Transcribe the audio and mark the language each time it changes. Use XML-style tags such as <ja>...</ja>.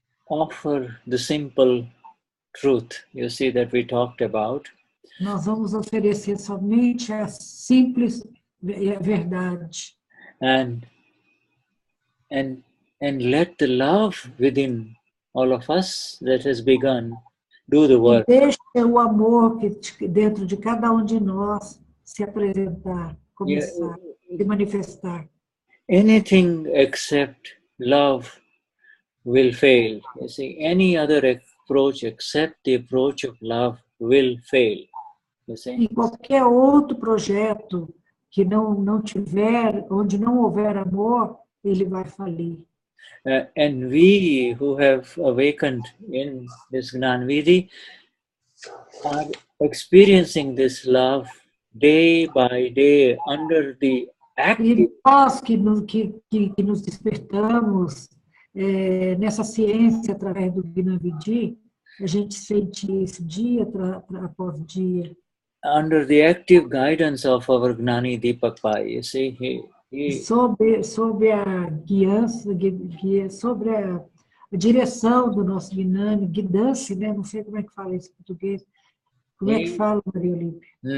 <en>Offer the simple truth, you see, that we talked about.</en> <pt>Nós vamos oferecer somente a simples verdade.</pt> <en>And let the love within all of us that has begun do the work.</en> <pt>Deixa o amor que dentro de cada de nós se apresentar, começar, se manifestar.</pt> <en>Anything except love will fail. You see, any other approach except the approach of love will fail. You see?</en> <pt>E qualquer outro projeto que não tiver, onde não houver amor, ele vai falir.</pt> <en>And we who have awakened in this Gnanvidhi are experiencing this love day by day under the active.</en> <pt>E nós que nos despertamos nessa ciência através do Gnanvidhi, a gente sente isso dia após dia.</pt> <en>Under the active guidance of our Gnani Deepak Pai, you see,</en> <pt>Sob a guiança, sobre a direção do nosso Gnani, guidance, né? Não sei como é que fala isso em português. Como é que fala, Maria Olímpia?</pt>